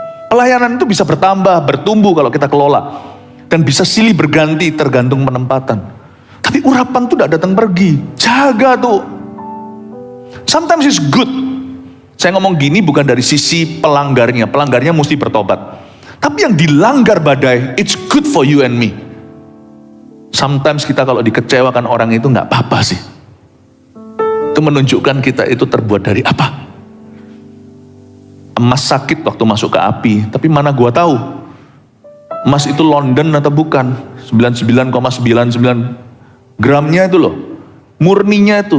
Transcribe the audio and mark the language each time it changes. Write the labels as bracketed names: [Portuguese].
[Indonesian] Pelayanan itu bisa bertambah, bertumbuh kalau kita kelola. Dan bisa silih berganti tergantung penempatan. Tapi urapan itu tidak datang pergi. Jaga tuh. [English] Sometimes it's good. [Indonesian] Saya ngomong gini bukan dari sisi pelanggarnya. Pelanggarnya mesti bertobat. Tapi yang dilanggar badai, [English] it's good for you and me. [Indonesian] Sometimes kita kalau dikecewakan orang itu gak apa-apa sih. Itu menunjukkan kita itu terbuat dari apa? Emas sakit waktu masuk ke api. Tapi mana gua tahu emas itu London atau bukan. 99,99 gramnya itu loh. Murninya itu.